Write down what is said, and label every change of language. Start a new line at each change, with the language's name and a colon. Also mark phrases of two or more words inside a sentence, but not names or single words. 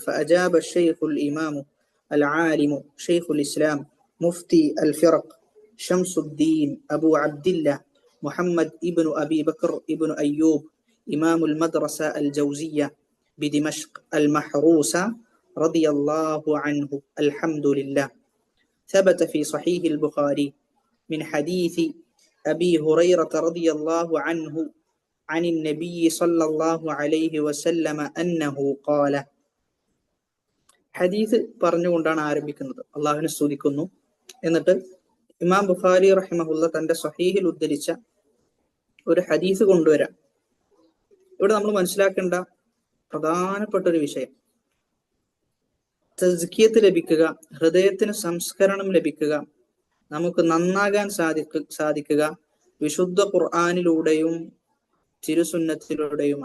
Arabic: فأجاب الشيخ الإمام العالم شيخ الإسلام مفتي الفرق شمس الدين أبو عبد الله محمد بن أبي بكر بن أيوب إمام المدرسة الجوزية بدمشق المحروسة رضي الله عنه.
Malayalam: അൽഹംദുലില്ലാഹ്.
Arabic: ثبت في صحيح البخاري من حديث أبي هريرة رضي الله عنه عن النبي صلى الله عليه وسلم أنه قال.
Malayalam: ഹദീസ് പറഞ്ഞുകൊണ്ടാണ് ആരംഭിക്കുന്നത്. അള്ളാഹുവിനെ സ്തുതിക്കുന്നു. എന്നിട്ട് ഇമാം ബുഖാരി റഹിമഹുല്ല തന്റെ സ്വഹീഹിൽ ഉദ്ധരിച്ച ഒരു ഹദീസ് കൊണ്ടുവരാം. ഇവിടെ നമ്മൾ മനസ്സിലാക്കേണ്ട പ്രധാനപ്പെട്ട ഒരു വിഷയം, തസ്കിയത്ത് ലഭിക്കുക, ഹൃദയത്തിന് സംസ്കരണം ലഭിക്കുക, നമുക്ക് നന്നാകാൻ സാധിക്കുക വിശുദ്ധ ഖുർആനിലൂടെയും തിരുസുന്നത്തിലൂടെയുമാണ്.